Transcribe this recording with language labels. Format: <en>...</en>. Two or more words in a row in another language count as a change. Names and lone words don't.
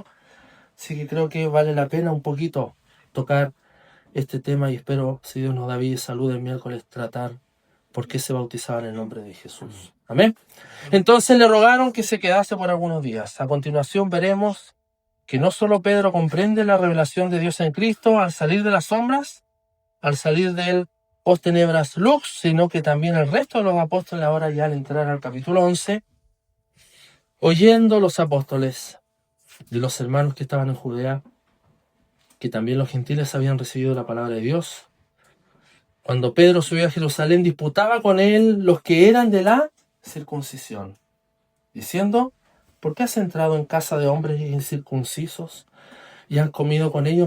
<es>Así que creo que vale la pena un poquito tocar este tema, y espero, si Dios nos da vida y salud, el miércoles tratar por qué se bautizaba en el nombre de Jesús. Amén. Entonces le rogaron que se quedase por algunos días. A continuación veremos que no solo Pedro comprende la revelación de Dios en Cristo al salir de las sombras, al salir del</es> <la>post tenebras lux,</la> <es>sino que también el resto de los apóstoles ahora ya al entrar al capítulo 11, oyendo los apóstoles de los hermanos que estaban en Judea, que también los gentiles habían recibido la palabra de Dios. Cuando Pedro subió a Jerusalén, disputaba con él los que eran de la circuncisión, diciendo: ¿por qué has entrado en casa de hombres incircuncisos y has comido con ellos?</es>